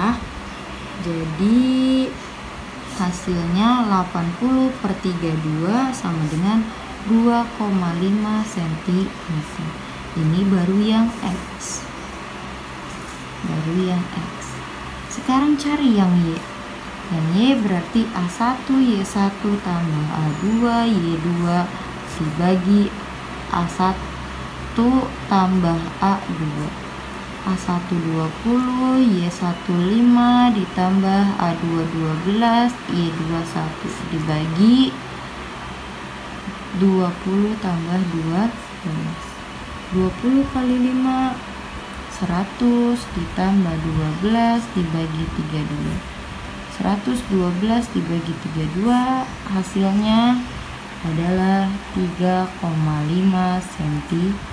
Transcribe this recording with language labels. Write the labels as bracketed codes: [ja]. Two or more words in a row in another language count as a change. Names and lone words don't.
[id] Jadi hasilnya 80/32 sama dengan 2,5 cm. Ini baru yang X. Sekarang cari yang Y. Yang Y berarti A1 Y1 tambah A2 Y2 dibagi A1 tambah A2. A1 20 Y1 5 ditambah A2 12 Y2 1 dibagi 20 tambah 12. 20 kali 5 100 ditambah 12 dibagi 32. 112 dibagi 32 hasilnya adalah 3,5 cm.